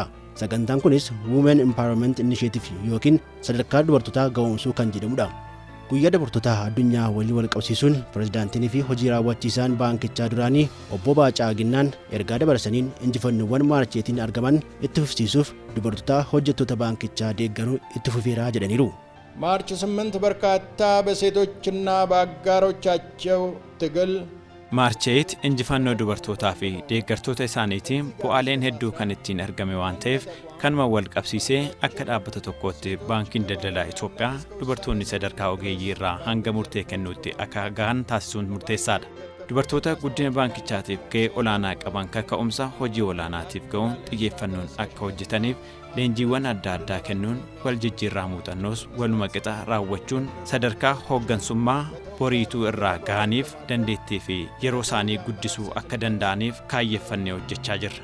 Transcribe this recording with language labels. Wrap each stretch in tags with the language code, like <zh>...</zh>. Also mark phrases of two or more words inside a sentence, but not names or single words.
<om>Sagantaan kunis</om> <en>Women Empowerment Initiative</en> <om>yookiin sadarkaa dubartootaa ga'oomsuu kan jedhamudha. Guyyaa dubartoota addunyaa waliin wal qabsiisuun pirezidaantii fi hojii raawwachiisaan baankichaa duraanii obbo Baacaa Ginnaan ergaa dabarsaniin injifannoowwan maarcheetiin argaman itti fufsiisuuf dubartoota hojjettoota baankichaa deeggaruu itti fufeeraa jedhaniiru.</om> <am>ማርች 8 በርካታ በሴቶችና በአጋሮቻቸው ትግል</am> <om>ማርቼት injifannoo dubartootaa fi deeggartoota isaaniitiin bu'aaleen hedduu kan ittiin argame waan ta'eef kanuma wal qabsiisee akka dhaabbata tokkootti baankiin daldalaa Itoophiyaa dubartoonni sadarkaa ogeeyyii irraa hanga murtee kennuutti akka gahan taasisuun murteessaadha. Dubartoota guddina baankichaatiif gahee olaanaa qaban kaka'umsa hojii olaanaatiif ga'uun xiyyeeffannoon akka hojjetaniif leenjiiwwan adda addaa kennuun wal jijjiirraa muuxannoos waluma qixa raawwachuun sadarkaa hooggansummaa boriituu irraa gahaniif dandeettii fi yeroo isaanii guddisuu akka danda'aniif kaayyeffannee hojjechaa jirra.</om>